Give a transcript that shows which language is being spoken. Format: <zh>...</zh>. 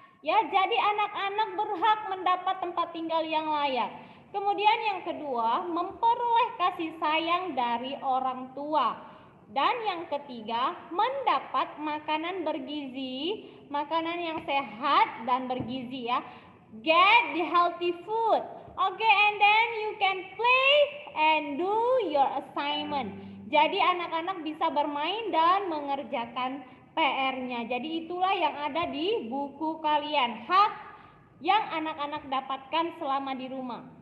<id>Ya, jadi anak-anak berhak mendapat tempat tinggal yang layak. Kemudian yang kedua, memperoleh kasih sayang dari orang tua. Dan yang ketiga, mendapat makanan bergizi, makanan yang sehat dan bergizi, ya.</id> <en>Get the healthy food. Okay, and then you can play and do your assignment.</en> <id>Jadi anak-anak bisa bermain dan mengerjakan PR-nya. Jadi itulah yang ada di buku kalian. Hak yang anak-anak dapatkan selama di rumah.</id>